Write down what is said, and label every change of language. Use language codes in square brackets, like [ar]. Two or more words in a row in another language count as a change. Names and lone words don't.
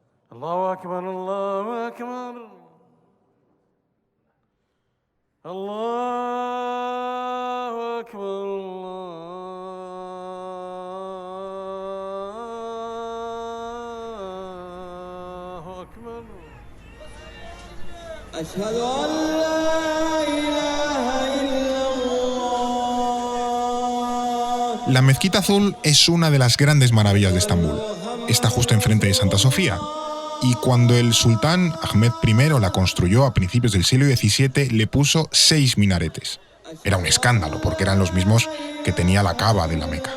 [ar] الله أكبر، الله أكبر. الله أكبر، الله أكبر. أشهد أن لا إله إلا الله. [es] La Mezquita Azul es una de las grandes maravillas de Estambul. Está justo enfrente de Santa Sofía. Y cuando el sultán Ahmed I la construyó a principios del siglo XVII, le puso 6 minaretes. Era un escándalo, porque eran los mismos que tenía la Kaaba de la Meca.